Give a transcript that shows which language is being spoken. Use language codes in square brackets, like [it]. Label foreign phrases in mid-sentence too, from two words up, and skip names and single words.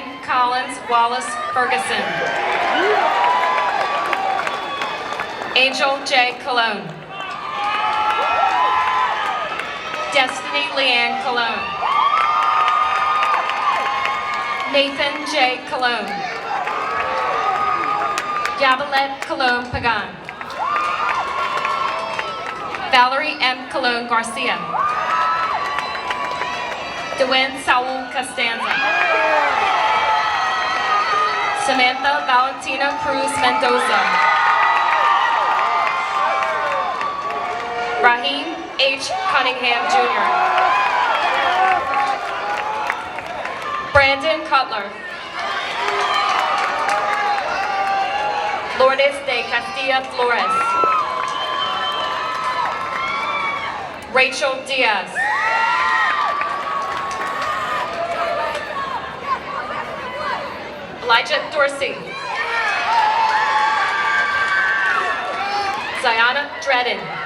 [en] Collins Wallace Ferguson. Angel J. Cologne. Destiny Leanne Cologne. Nathan J. Cologne. Yabelet Cologne Pagan. Valerie M. Cologne Garcia. Dewen Saul Costanza. Samantha Valentina Cruz Mendoza. Raheem H. Cunningham Jr. Brandon Cutler. Lourdes de Castilla Flores. Rachel Diaz. Elijah Dorsey. Ziana Dredden.